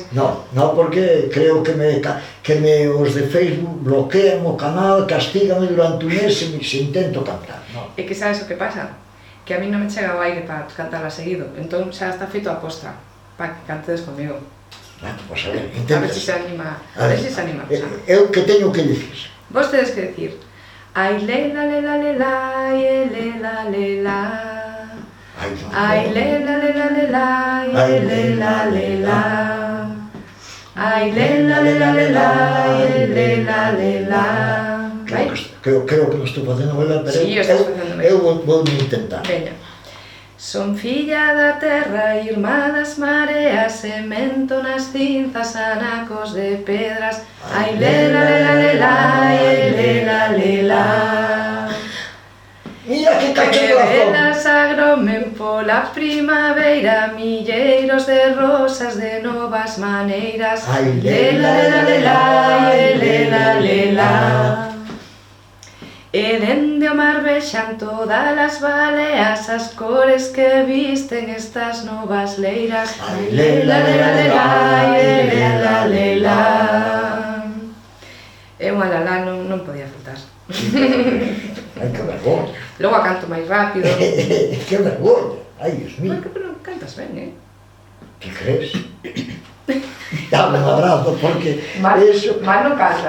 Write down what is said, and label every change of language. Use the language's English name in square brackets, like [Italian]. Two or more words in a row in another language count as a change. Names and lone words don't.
[Galician] Non, porque creo que os de Facebook bloquean o canal, castígame durante un mes se intento cantar. E que sabes o que pasa? Que a mí non me chega o aire para cantarla seguido, entón xa está feito a posta para que cantedes comigo. Bueno, pois a ver, A ver se se anima. Eu que teño que dicir? Vos tedes que dicir ai lela lela lela, lela lela. Ai lela lela lela, lela lela. Ai lela lela lela, lela lela. Creo que non estou facendo ben, pero eu vou intentar. Veña. Son filla da terra, irmá das mareas, semento nas cinzas, anacos de pedras. Ai lela lela lela, lela lela. Mira que cacho de razón. Velas agromen pola primavera, milleiros de rosas de novas maneiras. Ai lela lela lela, lela lela. E dende o mar vexan todas as baleas, as cores que visten estas novas leiras. Ai lela lela lela, lela lela. É unha lalá, non podía faltar. Ai, que vergonha. Logo a canto máis rápido. Que vergonha. Ai, [Spanish] Dios mío. [Galician] Pero cantas ben, [Spanish] Que crees? Dame un abrazo, porque [Galician] mal non cantas.